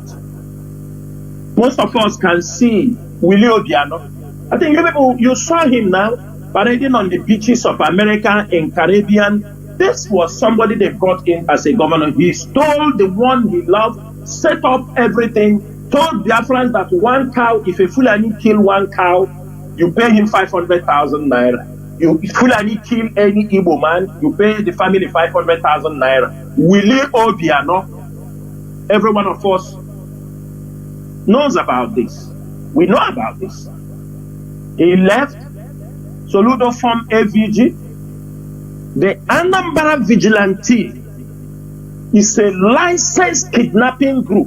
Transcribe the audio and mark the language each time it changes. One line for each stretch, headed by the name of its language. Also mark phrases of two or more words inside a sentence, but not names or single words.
English: Most of us can see Willie Obiano. I think you people, you saw him now parading on the beaches of America and Caribbean. This was somebody they brought in as a governor. He stole the one he loved, set up everything, told Biafrans that one cow, if a Fulani kill one cow, you pay him 500,000 naira. You Fulani kill any Igbo man, you pay the family 500,000 naira. Willie Obiano, every one of us knows about this. We know about this. He left, Soludo formed AVG. The Anambra Vigilante is a licensed kidnapping group.